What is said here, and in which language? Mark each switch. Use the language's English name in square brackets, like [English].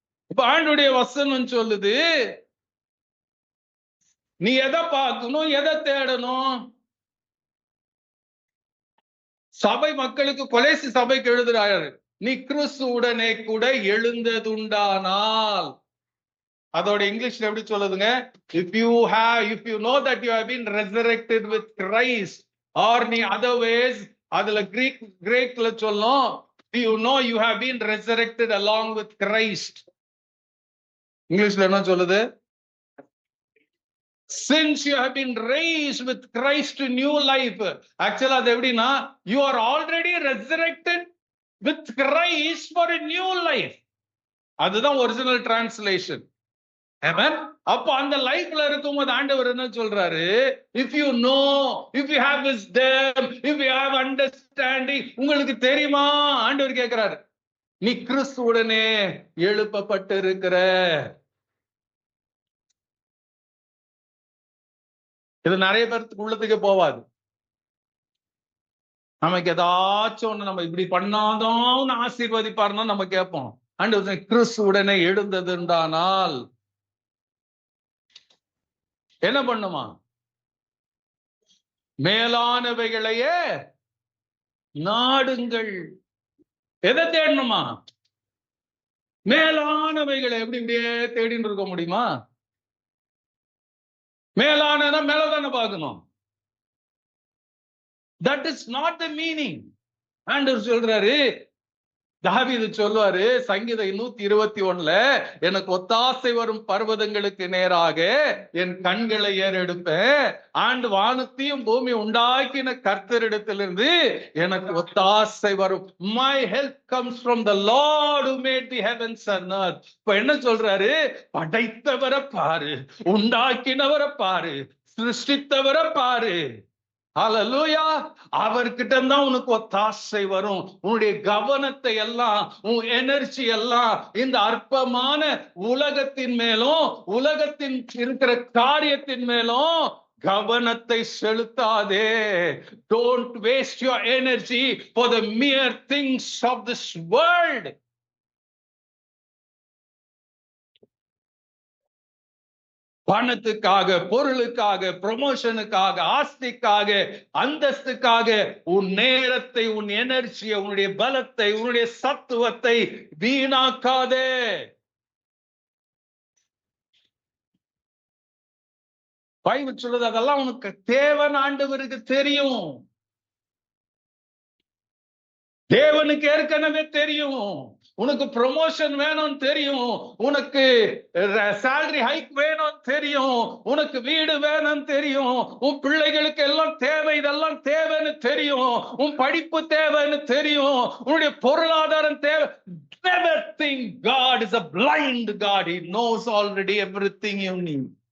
[Tamil] இப்ப ஆண்டுடைய வசனம் சொல்லுது, நீ எதை பார்க்கணும், எதை தேடணும்? சபை மக்களுக்கு, கொலேசி சபைக்கு எழுதுறாரு, நீ கிறிஸ்துவுடனே கூட எழுந்ததுண்டானால். அதோட இங்கிலீஷ்ல எப்படி சொல்லுதுங்க? [English] if you know that you have been resurrected with Christ, or நீ otherwise [Tamil] அதுல கிரேக்ல சொல்லும், [English] you know you have been resurrected along with Christ. [Tamil] இங்கிலீஷ்ல என்ன சொல்லுது? [English] Since you have been raised with Christ to new life. Actually அது எப்படின்னா, you are already resurrected with Christ for a new life. [Tamil] அதுதான் original translation. Amen. அப்ப அந்த லைஃப்ல இருக்கும்போது ஆண்டவர் என்ன சொல்றாரு? [English] if you know, if you have wisdom, if you have understanding, [Tamil] உங்களுக்கு தெரியுமா? ஆண்டவர் கேட்கிறாரு, நீ கிறிஸ்துவுடனே எழுப்பப்பட்டு இருக்கிற. இது நிறைய பேருக்கு உள்ளத்துக்கு போவாது. நமக்கு ஏதாச்சும் ஒண்ணு நம்ம இப்படி பண்ணாதான் ஆசீர்வதிப்பாருன்னா நம்ம கேட்போம். ஆண்டவர் கிறிஸ்துவுடனே எழுந்ததுண்டானால் என்ன பண்ணுமா? மேலானவைகளையே நாடுங்கள். எதை தேடணுமா? மேலானவைகளை. எப்படி இப்படியே தேடின்னு இருக்க முடியுமா? மேலான மேலதானே பார்க்கணும். [English] That is not the meaning. [Tamil] ஆண்டவர் சொல்றாரு, தாவீது சொல்வாரு சங்கீதம் 121ல, எனக்கு ஒத்தாசை வரும் பர்வதங்களுக்கு நேராக என் கண்களை ஏறெடுப்பேன். ஆண்டு வானத்தையும் பூமி உண்டாக்கின கர்த்தரிடத்திலிருந்து எனக்கு ஒத்தாசை வரும். [English] My help comes from the Lord who made the heavens and earth. [Tamil] இப்ப என்ன சொல்றாரு? படைத்தவரை பாரு, உண்டாக்கினவரை பாரு, சிருஷ்டித்தவரை பாரு. ஹல்லேலூயா. அவர்கிட்ட தான் உனக்கு ஒத்தாசை வரும். உன்னுடைய கவனத்தை எல்லாம், உன் எனர்ஜி எல்லாம் இந்த அற்பமான உலகத்தின் மேலும், உலகத்தின் இருக்கிற காரியத்தின் மேலும் கவனத்தை செலுத்தாதே. [English] Don't waste your energy for the mere things of this world. [Tamil] பணத்துக்காக, பொருளுக்காக, ப்ரொமோஷனுக்காக, ஆஸ்திக்காக, அந்தஸ்துக்காக உன் நேரத்தை, உன் எனர்ஜியை, உன்னுடைய பலத்தை, உன்னுடைய சத்துவத்தை வீணாக்காதே. பைபிள் சொல்றது அதெல்லாம் உனக்கு தேவன் ஆண்டவருக்கு தெரியும். தேவனுக்கு ஏற்கனவே தெரியும் உனக்கு ப்ரொமோஷன் வேணும்னு தெரியும், உனக்கு சேலரி ஹைக் வேணும்னு தெரியும், உனக்கு வீடு வேணும்னு தெரியும், உன் பிள்ளைகளுக்கு எல்லாம் தேவை, இதெல்லாம் தேவைன்னு தெரியும், உன் படிப்பு தேவைன்னு தெரியும், உன்னுடைய பொருளாதாரம் தேவை. [English] Never think God is a blind God. He knows already everything you need.